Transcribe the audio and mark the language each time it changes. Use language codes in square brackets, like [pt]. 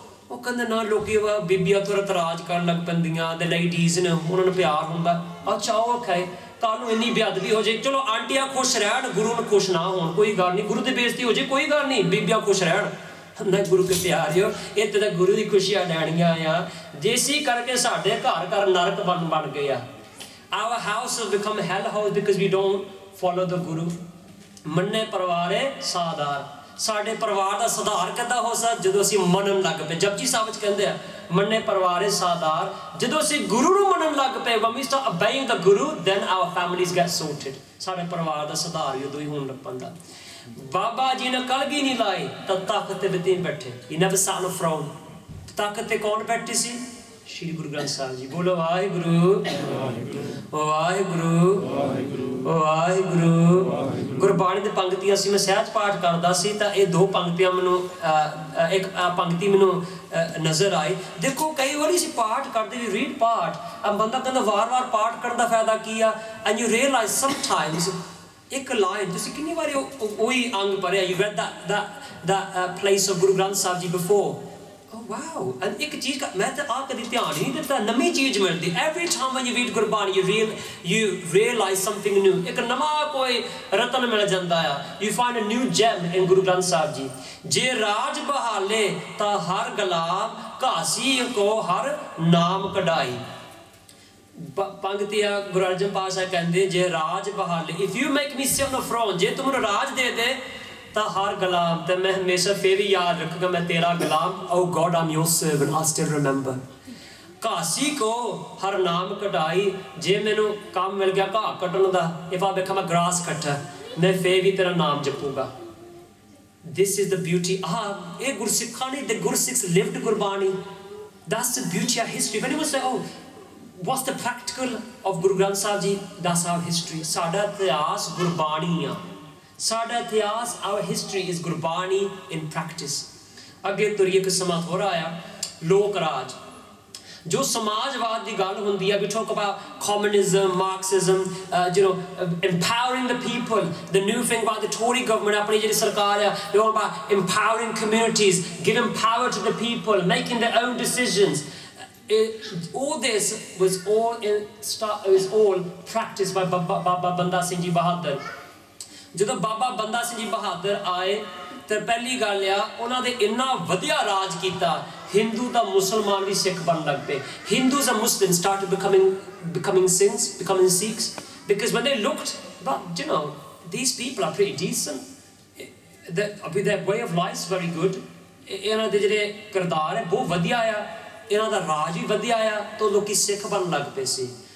[pa] ਉਹ ਕਹਿੰਦੇ ਨਾ ਲੋਕੀ ਬੀਬੀਆਂ ਤੋਂ ਇਤਰਾਜ਼ ਕਰਨ ਲੱਗ ਪੈਂਦੀਆਂ, ਤੇ ਲੇਡੀਜ਼ ਨੇ ਉਹਨਾਂ ਨੂੰ ਪਿਆਰ ਹੁੰਦਾ। ਅੱਛਾ ਓਕੇ, ਕੱਲ ਨੂੰ ਇੰਨੀ ਬੇਅਦਬੀ ਹੋ ਜਾਏ, ਚਲੋ ਆਂਟੀਆਂ ਖੁਸ਼ ਰਹਿਣ, ਗੁਰੂ ਨੂੰ ਖੁਸ਼ ਨਾ ਹੋਣ, ਕੋਈ ਗੱਲ ਨਹੀਂ, ਗੁਰੂ ਦੀ ਬੇਇੱਜ਼ਤੀ ਹੋ ਜਾਏ ਕੋਈ ਗੱਲ ਨਹੀਂ, ਬੀਬੀਆਂ ਖੁਸ਼ ਰਹਿਣ। ਨਾ ਗੁਰੂ ਕੇ ਪਿਆਰਿਓ, ਇੱਥੇ ਤਾਂ ਗੁਰੂ ਦੀ ਖੁਸ਼ੀਆਂ ਲੈਣੀਆਂ ਆ। ਜਿਸੀ ਕਰਕੇ ਸਾਡੇ ਘਰ ਘਰ ਨਰਕ ਬਣ ਗਏ ਆ। [en] Our house has become a hell house because we don't follow the Guru. [pa] ਮੰਨੇ ਪਰਿਵਾਰੇ ਸਾਧਾਰ, ਸਾਡੇ ਪਰਿਵਾਰ ਦਾ ਸੁਧਾਰ ਕਿੱਦਾਂ ਹੋ ਸਕਦਾ? ਜਦੋਂ ਅਸੀਂ ਮੰਨਣ ਲੱਗ ਪਏ। ਜਪਜੀ ਸਾਹਿਬ ਵਿੱਚ ਕਹਿੰਦੇ ਆ ਮੰਨੇ ਪਰਿਵਾਰੇ ਸਾਧਾਰ, ਜਦੋਂ ਅਸੀਂ ਗੁਰੂ ਨੂੰ ਮੰਨਣ ਲੱਗ ਪਏ, [en] when we start obeying the Guru, then our families get sorted. [pa] ਸਾਡੇ ਪਰਿਵਾਰ ਦਾ ਸੁਧਾਰ ਉਦੋਂ ਹੀ ਹੋਣ ਲੱਗ ਪੈਂਦਾ। ਬਾਬਾ ਜੀ ਨੇ ਕਲਗੀ ਨਹੀਂ ਲਾਈ ਤਾਂ ਤਖ਼ਤ ਤੇ ਵੀ ਬੈਠੇ। [en] He never sat on a throne. [pa] ਤਖ਼ਤ ਤੇ ਕੌਣ ਬੈਠੇ ਸੀ? ਸ਼੍ਰੀ ਗੁਰੂ ਗ੍ਰੰਥ ਸਾਹਿਬ ਜੀ। ਬੋਲੋ ਵਾਹਿਗੁਰੂ ਵਾਹਿਗੁਰੂ ਵਾਹਿਗੁਰੂ। ਗੁਰਬਾਣੀ ਦੀ ਪੰਕਤੀਆਂ ਸੀ, ਮੈਂ ਸਹਿਜ ਪਾਠ ਕਰਦਾ ਸੀ ਤਾਂ ਇਹ ਦੋ ਪੰਕਤੀਆਂ ਮੈਨੂੰ ਇੱਕ ਪੰਕਤੀ ਮੈਨੂੰ ਨਜ਼ਰ ਆਈ। ਦੇਖੋ ਕਈ ਵਾਰੀ ਅਸੀਂ ਪਾਠ ਕਰਦੇ ਵੀ ਰੀਡ ਪਾਠ, ਬੰਦਾ ਕਹਿੰਦਾ ਵਾਰ-ਵਾਰ ਪਾਠ ਕਰਨ ਦਾ ਫਾਇਦਾ ਕੀ ਆ? [en] and you realize sometimes [pa] ਇੱਕ ਲਾਈਨ ਤੁਸੀਂ ਕਿੰਨੀ ਵਾਰੀ ਉਹੀ ਅੰਗ ਪੜ੍ਹਿਆ, [en] You read that place of Guru Granth Sahib ji before. Wow, and [pa] ਇੱਕ ਚੀਜ਼ ਮੈਂ ਤਾਂ ਆਹ ਕਦੀ ਧਿਆਨ ਹੀ ਨਹੀਂ ਦਿੱਤਾ, ਨਵੀਂ ਚੀਜ਼ ਮਿਲਦੀ। [en] every time when you read Gurbani you realize something new, [pa] ਇੱਕ ਨਵਾਂ ਕੋਈ ਰਤਨ ਮਿਲ ਜਾਂਦਾ ਆ। [en] you find a new gem in Guru Granth Sahib ji. [pa] ਜੇ ਰਾਜ ਬਹਾਲੇ ਤਾਂ ਹਰ ਗੁਲਾਮ, ਘਾਸੀ ਕੋ ਹਰ ਨਾਮ ਕਢਾਈ। ਪੰਕਤੀ ਆ ਗੁਰੂ ਅਰਜਨ ਪਾਤਸ਼ਾਹ ਕਹਿੰਦੇ ਜੇ ਰਾਜ ਬਹਾਲੇ, [en] if you make me sit on a throne, [pa] ਜੇ ਤੂੰ ਮੈਨੂੰ ਰਾਜ ਦੇ ਦੇ ਤਾਂ ਹਰ ਗੁਲਾਮ, ਤੇ ਮੈਂ ਹਮੇਸ਼ਾ ਫਿਰ ਵੀ ਯਾਦ ਰੱਖੂਗਾ ਮੈਂ ਤੇਰਾ ਗੁਲਾਮ। [en] Oh God, I'm your servant, I still remember. [pa] ਘਾਸੀ ਕੋ ਹਰ ਨਾਮ ਕਢਾਈ, ਜੇ ਮੈਨੂੰ ਕੰਮ ਮਿਲ ਗਿਆ ਘਾਹ ਕੱਟਣ ਦਾ, [en] if I become a grass cutter, [pa] ਮੈਂ ਫਿਰ ਵੀ ਤੇਰਾ ਨਾਮ ਜਪੂਗਾ। [en] This is the beauty. [pa] ਇਹ ਗੁਰਸਿੱਖਾਂ ਨੇ, [en] the Gursikhs lived Gurbani. That's the beauty of history. When people say, oh, what's the practical of Guru Granth Sahib Ji? That's our history. [pa] ਸਾਡਾ ਇਤਿਹਾਸ ਗੁਰਬਾਣੀ ਆ। ਸਾਡਾ ਇਤਿਹਾਸ, [en] our history is [pa] Gurbani [en] in practice। [pa] ਅੱਗੇ ਤੁਰੀਏ ਕਿ ਸਮਾਂ ਥੋੜ੍ਹਾ ਆਇਆ। ਲੋਕ ਰਾਜ, ਜੋ ਸਮਾਜਵਾਦ ਦੀ ਗੱਲ ਹੁੰਦੀ ਹੈ, [en] we talk about communism, Marxism, empowering the people, the new thing about the Tory government, [pa] ਆਪਣੀ ਜਿਹੜੀ ਸਰਕਾਰ ਆ, [en] they all about empowering communities, giving power to the people, making their own decisions. All this was all practiced by Baba Banda Singh Ji Bahadur। [pa] ਜਦੋਂ ਬਾਬਾ ਬੰਦਾ ਸਿੰਘ ਜੀ ਬਹਾਦਰ ਆਏ ਤੇ ਪਹਿਲੀ ਗੱਲ ਆ ਉਹਨਾਂ ਦੇ ਇੰਨਾ ਵਧੀਆ ਰਾਜ ਕੀਤਾ, ਹਿੰਦੂ ਤਾਂ ਮੁਸਲਮਾਨ ਵੀ ਸਿੱਖ ਬਣਨ ਲੱਗ ਪਏ। [en] Hindus and Muslims started becoming Sikhs because when they looked, but you know, these people are pretty decent, their way of life is very good, [pa] ਇਹਨਾਂ ਦੇ ਜਿਹੜੇ ਕਿਰਦਾਰ ਹੈ ਬਹੁਤ ਵਧੀਆ ਆ, ਇਹਨਾਂ ਦਾ ਰਾਜ ਵੀ ਵਧੀਆ ਆ, ਤਾਂ ਲੋਕੀ ਸਿੱਖ ਬਣਨ ਲੱਗ ਪਏ ਸੀ।